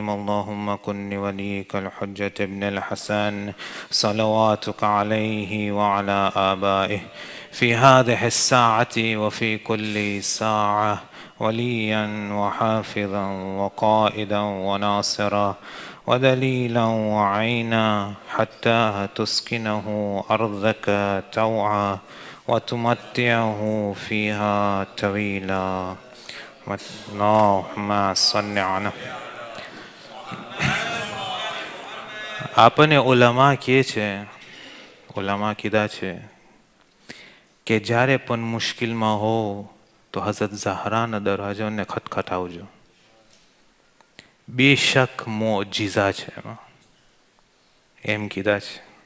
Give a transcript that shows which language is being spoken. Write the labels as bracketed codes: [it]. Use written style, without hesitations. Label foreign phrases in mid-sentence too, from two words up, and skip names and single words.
[ar] اللهم كن لوليك الحجة ابن الحسن صلواتك عليه وعلى آبائه في هذه الساعة وفي كل ساعة وليا وحافظا وقائدا وناصرا ودليلا وعينا حتى تسكنه أرضك توعا وتمتعه فيها طويلا. اللهم صل على. [gu] આપણને ઉલમા કહે છે, ઉલમા કીધા છે કે જ્યારે પણ મુશ્કેલમાં હો તો હઝરત ઝહરાના દરવાજાને ખટખટાવજો. બેશક મોજીઝા છે એમાં, એમ કીધા છે.